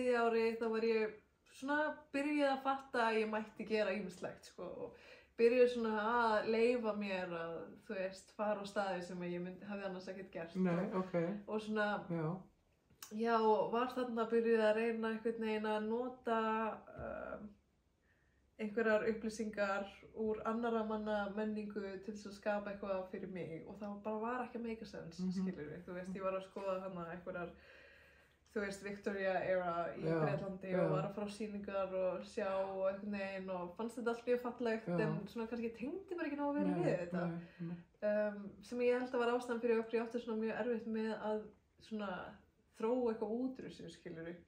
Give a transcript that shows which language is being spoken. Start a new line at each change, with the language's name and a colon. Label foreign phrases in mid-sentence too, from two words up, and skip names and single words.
Icelandic: ári þá var ég svona byrjuð að fatta að ég mætti gera ýmislegt sko og byrjuð svona að leyfa mér að þú veist fara á staði sem ég hafði annars ekkert gert. Nei, okay. Og svona já, var þarna byrjuð að reyna einhvern veginn að nota einhverjar upplýsingar úr annarra manna menningu til þess að skapa eitthvað fyrir mig og það bara var ekki að
English: make a sense,
Icelandic: skilur við. Þú veist, ég var að skoða þarna einhverjar, þú veist, Victoria era í Bretlandi og var að fara á sýningar og sjá og einhvern veginn og fannst þetta allt mjög fallegt en svona kannski tengdi mér ekki nógu vel við þetta. Sem ég held að var ástæðan fyrir okkur, ég átti svona mjög erfitt með að svona þróa eitthvað út úr þessu, skilur við.